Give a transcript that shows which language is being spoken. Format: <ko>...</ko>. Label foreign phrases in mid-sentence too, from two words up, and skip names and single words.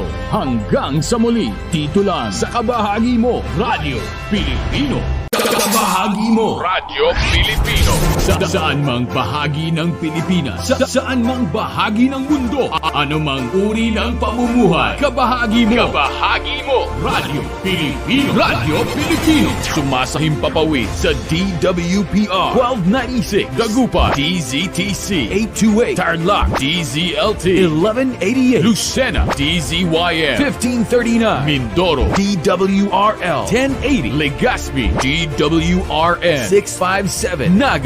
<tl>Hanggang sa muli, dito lang sa Kabahagi Mo Radio Pilipino. Kabahagi Mo Radio Pilipino. Saan mang bahagi ng Pilipinas, saan mang bahagi ng mundo, anumang uri ng pamumuhay, Kabahagi Mo Radio Pilipino. Radio Pilipino. Sumasahim papawid sa DWPR 1296 Dagupan, DZTC 828 Tarlac, DZLT 1188 Lucena, DZYM 1539 Mindoro, DWRL 1080 Legazpi, DWRN 657 Naga,</tl>